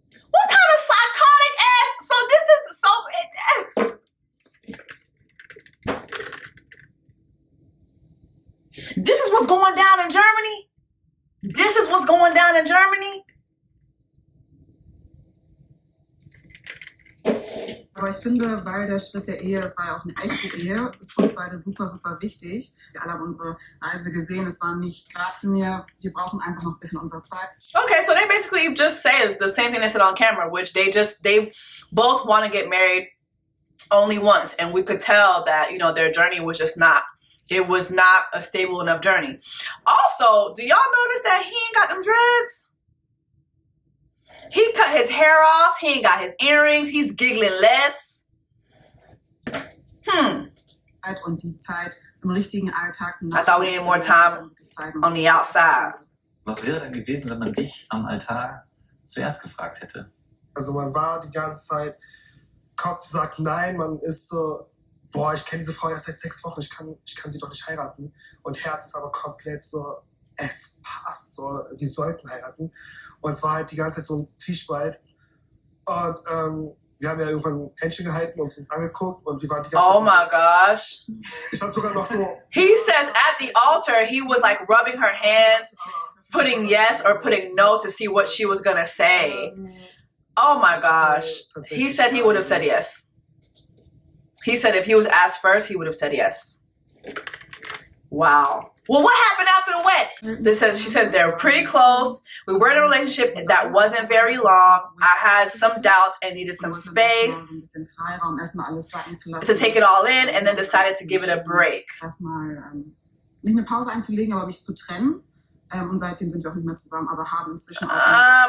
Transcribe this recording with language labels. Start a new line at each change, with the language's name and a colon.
English: What kind of psychotic ass? So this is so... This is what's going down in Germany? This is what's going down in Germany?
German: Aber ich finde, weil der Schritt der Ehe, es war ja auch eine echte Ehe, ist für uns beide super, super wichtig. Wir alle haben unsere Reise gesehen, es war nicht gerade mir, wir brauchen einfach noch ein bisschen unsere Zeit.
English: Okay, so they basically just say the same thing they said on camera, which they both want to get married only once. And we could tell that, you know, their journey was just not, it was not a stable enough journey. Also, do y'all notice that he ain't got them dreads? He cut his hair off. He ain't got his earrings. He's giggling less.
German: Und die Zeit im richtigen Alltag.
English: I thought we needed more time on the outside.
German: Was wäre denn gewesen, wenn man dich am Altar zuerst gefragt hätte? Also man war die ganze Zeit, Kopf sagt nein, man ist so, boah, ich kenne diese Frau erst seit 6 Wochen, ich kann sie doch nicht heiraten. Und Herz ist aber komplett so, es passt so, die sollten heiraten. Und es war halt die ganze Zeit so ein Zwiespalt. Und wir haben ja irgendwann Händchen gehalten und uns angeguckt und wir waren die ganze Zeit...
English: Oh my gosh.
German: Ich hab sogar noch so...
English: He says at the altar, he was like rubbing her hands, putting yes or putting no to see what she was gonna say. Oh my gosh. He said he would have said yes. He said if he was asked first, he would have said yes. Wow. Well, what happened after the wedding? She said they're pretty close. We were in a relationship that wasn't very long. I had some doubts and needed some space to take it all in, and then decided to give it a break.
German: Nicht eine Pause einzulegen, aber mich zu trennen. Und seitdem sind wir auch nicht mehr zusammen, aber haben inzwischen auch...